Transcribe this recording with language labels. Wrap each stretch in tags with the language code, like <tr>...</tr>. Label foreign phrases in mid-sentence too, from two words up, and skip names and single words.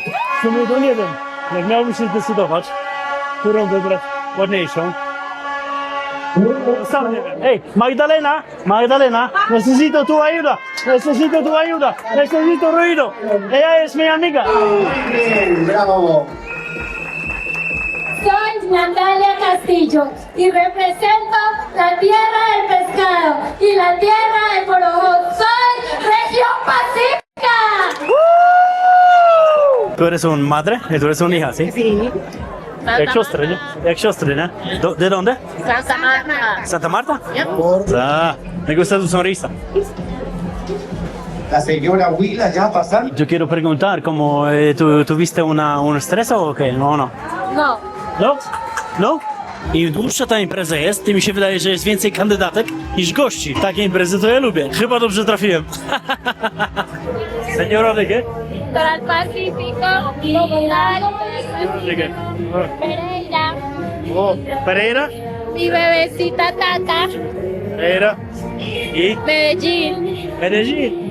<pl>W sumie to nie wiem, jak miałbym się zdecydować, którą wybrać ładniejszą. Sam nie wiem. Ej, Magdalena,</pl> <es>necesito tu ayuda, necesito ruido. Ella es mi amiga. Bravo. Soy Natalia Castillo y represento la tierra del pescado y la tierra del porojo. Soy región pacífica. Tú eres un madre y tú eres un hija, ¿sí? Sí.</es> <pl>Jak siostry, nie?</pl> <es>¿De dónde? Santa Marta. ¿Santa Marta? Me gusta tu sonrisa. La señora Huila ya pasando. Yo quiero preguntar, ¿cómo tú tuviste un estrés o qué? No. No. No? No?</es> <pl>Im dłuższa ta impreza jest, tym mi się wydaje, że jest więcej kandydatek niż gości. Takie imprezy to ja lubię. Chyba dobrze trafiłem.</pl> <es>Señora de qué? Litoral Pacífico. ¿De qué? Pereira. Oh, Pereira. Mi bebecita Tata. Pereira. ¿Y? Medellín. Medellín.</es>